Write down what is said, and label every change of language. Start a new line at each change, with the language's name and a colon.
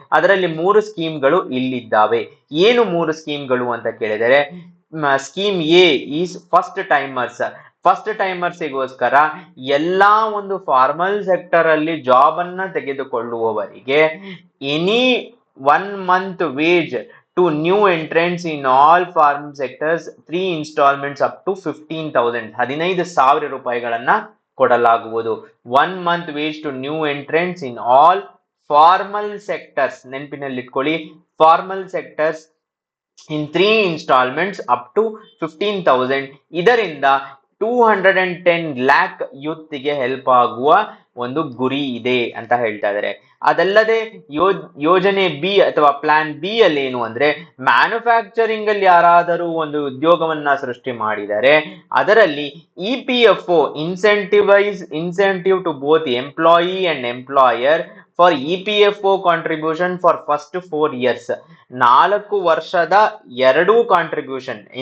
Kannada: ಅದರಲ್ಲಿ 3 ಸ್ಕೀಮ್ಗಳು ಇಲ್ಲಿದ್ದಾವೆ. ಏನು 3 ಸ್ಕೀಮ್ಗಳು ಅಂತ ಕೇಳಿದರೆ, ಸ್ಕೀಮ್ ಎ ಈಸ್ ಫಸ್ಟ್ ಟೈಮರ್ಸ್ಗೋಸ್ಕರ ಎಲ್ಲಾ ಒಂದು ಫಾರ್ಮಲ್ ಸೆಕ್ಟರ್ ಅಲ್ಲಿ ಜಾಬ್ ಅನ್ನ ತೆಗೆದುಕೊಳ್ಳುವವರಿಗೆ any 1 month wage
English: to new entrants in all farm sectors 3 installments up to 15,000,
Kannada: 15,000 ರೂಪಾಯಿಗಳನ್ನ ಕೊಡಲಾಗುವುದು.
English: 1 month wage to new entrants in all formal sectors,
Kannada: ನೆನಪಿನಲ್ಲಿಟ್ಕೊಳ್ಳಿ, formal sectors
English: in 3 installments up to 15,000.
Kannada: ಇದರಿಂದ 210 lakh youth ಗೆ help ಆಗುವ ಒಂದು ಗುರಿ ಇದೆ ಅಂತ ಹೇಳ್ತಾ ಇದ್ದಾರೆ. ಅದಲ್ಲದೆ ಯೋಜನೆ ಬಿ ಅಥವಾ ಪ್ಲಾನ್ ಬಿ ಅಲ್ಲಿ ಏನು ಅಂದ್ರೆ, ಮ್ಯಾನುಫ್ಯಾಕ್ಚರಿಂಗ್ ಅಲ್ಲಿ ಯಾರಾದರೂ ಒಂದು ಉದ್ಯೋಗವನ್ನ ಸೃಷ್ಟಿ ಮಾಡಿದರೆ ಅದರಲ್ಲಿ
English: EPFO incentive to both employee and employer for EPFO contribution for first 4 years,
Kannada: 4 ವರ್ಷದ 2 ಕಾಂಟ್ರಿಬ್ಯೂಷನ್